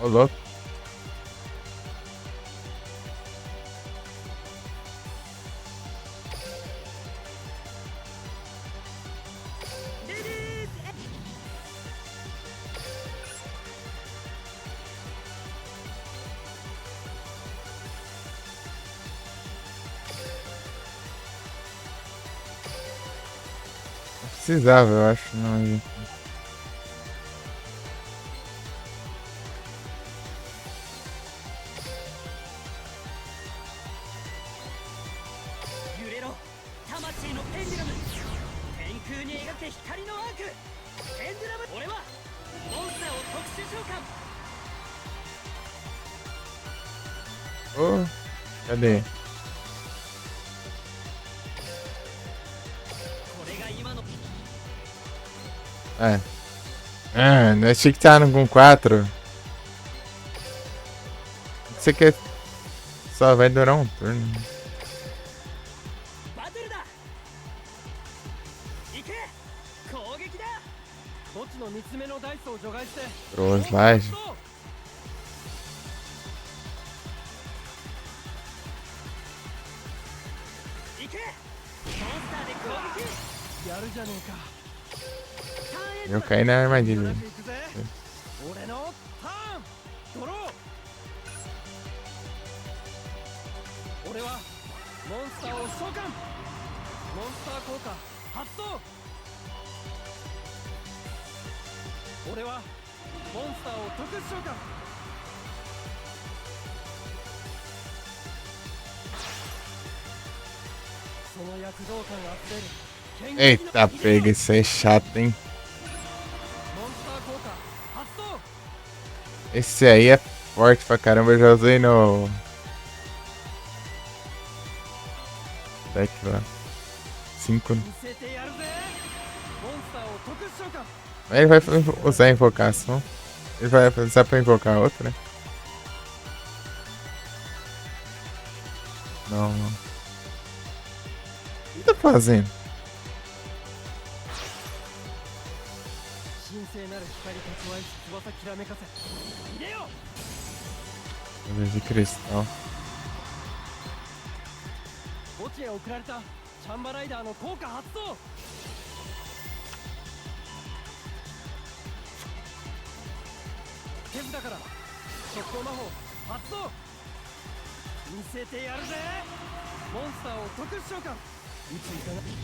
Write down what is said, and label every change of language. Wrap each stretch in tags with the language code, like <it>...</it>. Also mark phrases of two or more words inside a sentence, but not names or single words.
<pt>Ô, louco.</pt> <ja>レディース</ja> <pt>Não precisava, eu acho. Não, gente.</pt> <ja>揺れろ魂のペンデュラム天空に描け光のアークペンデュラム俺はモンスターを特殊召喚</ja> <pt>Ô, cadê?</pt> <ja>これが今の</ja> <pt>Ah, não achei que tava com 4. Isso aqui só vai durar um turno.</pt> <ja>バトルだ行け攻撃だ墓地の3つ目のダイスを除外して</ja> <pt>Trouxe laje.</pt> <ja>行けモンスターで攻撃やるじゃねえか</ja> <pt>Eu caí na armadilha.</pt> <ja>行くぜ俺のターンドロー俺はモンスターを召喚モンスター効果発動俺はモンスターを特殊召喚その躍動感あふれる剣撃の</ja> <pt>Eita, pega, isso aí é chato, hein?</pt> <ja>モンスター効果発動</ja> <pt>Esse aí é forte pra caramba, eu já usei no deck lá. 5.</pt> <ja>見せてやるぜモンスターを特殊召喚</ja> <pt>Mas ele vai usar a invocação. Ele vai usar pra invocar outra, né? Não, não. O que tá fazendo?</pt> <ja>神聖なる光蓄えし翼きらめかせ入れよ</ja> <pt>Coisa de cristal.</pt> <ja>墓地へ送られたチャンバライダーの効果発動手札から速攻魔法発動見せてやるぜモンスターを特殊召喚いついかな</ja>